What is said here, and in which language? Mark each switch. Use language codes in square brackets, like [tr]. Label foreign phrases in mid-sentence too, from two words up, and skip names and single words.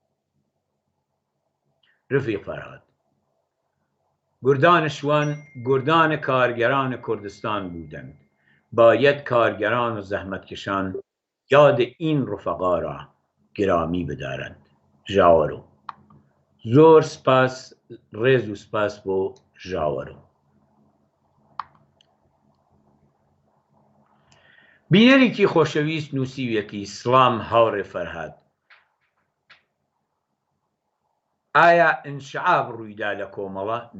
[fa] رفیق فرهاد، گردان شوان گردان کارگران کردستان بودند. باید کارگران و زحمتکشان یاد این رفقا را گرامی بدارند. [ckb] ژاوەرۆ زۆر سپاس ڕێز و سپاس بۆ ژاوەرۆ. بینەرێکی خۆشەویست نووسیویەتی سڵام هاوڕێ فەرهاد، ئایا ئینشعاب ڕوویدا لە کۆمەڵە؟